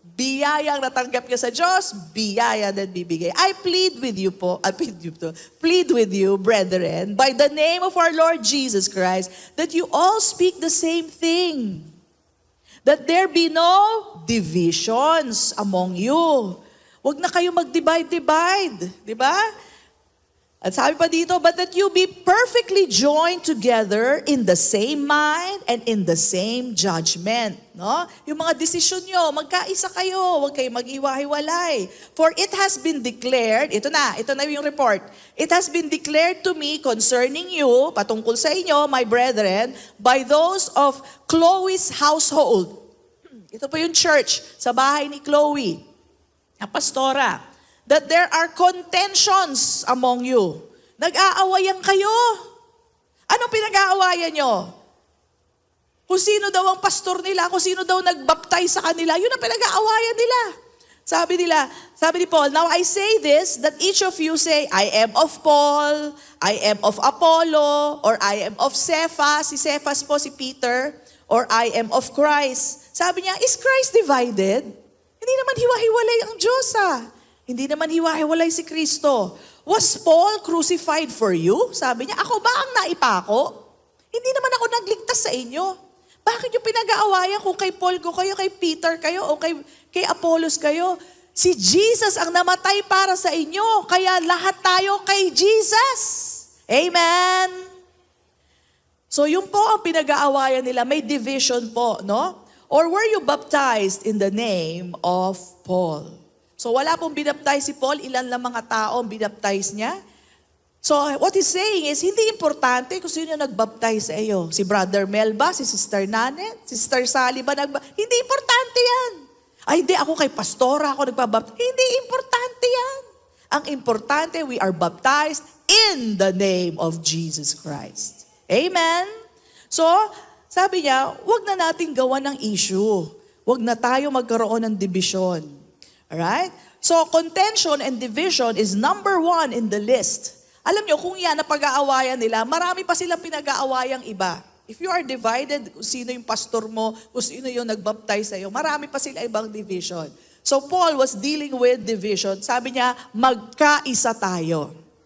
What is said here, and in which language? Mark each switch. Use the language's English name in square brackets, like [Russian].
[Filipino] Biyaya ang natanggap niya sa Diyos, biyaya din bibigay. [English] I plead with you po, plead with you, brethren, by the name of our Lord Jesus Christ, that you all speak the same thing. That there be no divisions among you. [Filipino] Huwag na kayo mag-divide, di ba? At sabi pa dito, [English] but that you be perfectly joined together in the same mind and in the same judgment. [Filipino] No? Yung mga desisyon nyo, magkaisa kayo, huwag kayo mag-iwa-hiwalay. [English] For it has been declared, [Filipino] ito na yung report. [English] It has been declared to me concerning you, [Filipino] patungkol sa inyo, [English] my brethren, by those of Chloe's household. [Filipino] Ito po yung church, sa bahay ni Chloe, na pastora. [English] That there are contentions among you. [Filipino] Nag-aawayan kayo. Anong pinag-aawayan nyo? Kung sino daw ang pastor nila, kung sino daw nagbaptize sa kanila, yun ang pinag-aawayan nila. Sabi ni Paul, [English] now I say this, that each of you say, I am of Paul, I am of Apollo, or I am of Cephas, [Filipino] si Cephas po si Peter, [English] or I am of Christ. [Filipino] Sabi niya, [English] is Christ divided? [Filipino] Hindi naman hiwa-hiwalay ang Diyos Hindi naman hiwa-hiwalay si Kristo. [English] Was Paul crucified for you? [Filipino] Sabi niya, ako ba ang naipako? Hindi naman ako nagligtas sa inyo. Bakit yung pinag-aawayan kung kay Paul ko kayo, kay Peter kayo, o kay Apollos kayo? Si Jesus ang namatay para sa inyo. Kaya lahat tayo kay Jesus. Amen? So yun po ang pinag-aawayan nila. May division po, no? [English] Or were you baptized in the name of Paul? [Filipino] So wala pong binaptize si Paul, ilan lang mga tao ang binaptize niya. [English] So what he's saying is, [Filipino] hindi importante kung sino nagbaptize sa iyo. Si Brother Mel ba? Si Sister Nanet? Si Sister Sally ba? Hindi importante yan. Ay hindi, ako kay pastora ako nagbabaptize. Hindi importante yan. Ang importante, [English] we are baptized in the name of Jesus Christ. Amen? [Filipino] So, sabi niya, wag na nating gawa ng issue. Wag na tayo magkaroon ng division. [English] Alright? So, contention and division is number 1 in the list. [Filipino] Alam nyo, kung yan na pag-aawayan nila, marami pa silang pinag-aawayang iba. [English] If you are divided, [Filipino] kung sino yung pastor mo, kung sino yung nagbaptize sa'yo, marami pa sila ibang division. [English] So Paul was dealing with division. [Filipino] Sabi niya, magkaisa tayo.